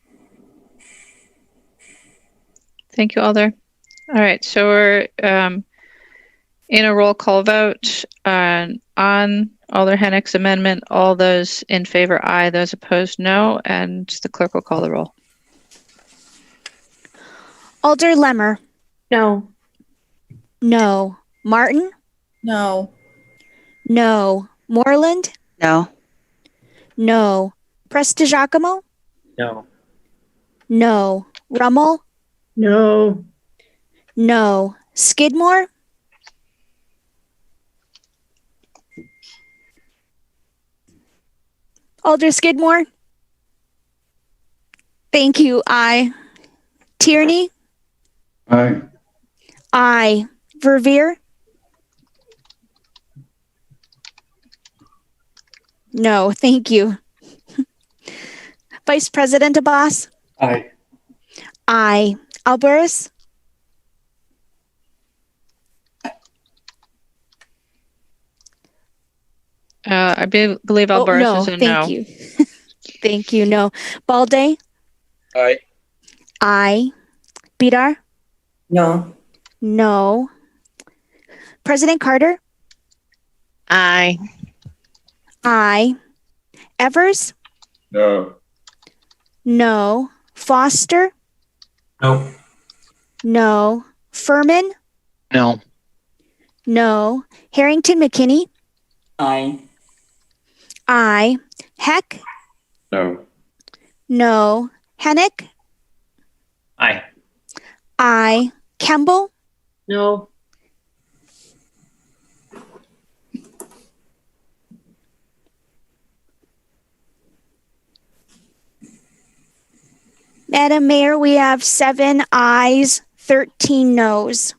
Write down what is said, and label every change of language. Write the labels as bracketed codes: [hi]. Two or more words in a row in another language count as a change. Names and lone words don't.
[en] Thank you, Alder. All right, so we're in a roll call vote on Alder Hennick's amendment. All those in favor, aye. Those opposed, no. And the clerk will call the roll. Alder Lemmer. No. No. Martin. No. No. Moreland. No. No. Prestigiacomo. No. No. Rummel. No. No. Skidmore. Alder Skidmore. Thank you. Aye. Tierney. Aye. Aye. Verveer. No, thank you. Vice President Abbas. Aye. Aye. Alvarez. I believe Alvarez no, is a thank no. you. Thank you. No. Balde. Aye. Aye. Bidar. No. No. President Carter. Aye. Aye. Evers. No. No. Foster. No. No. Furman. No. No. Harrington McKinney. Aye. Aye. Heck. No. No. Hennick. Aye. Aye. Campbell. No. Madam Mayor, we have 7 ayes, 13 noes.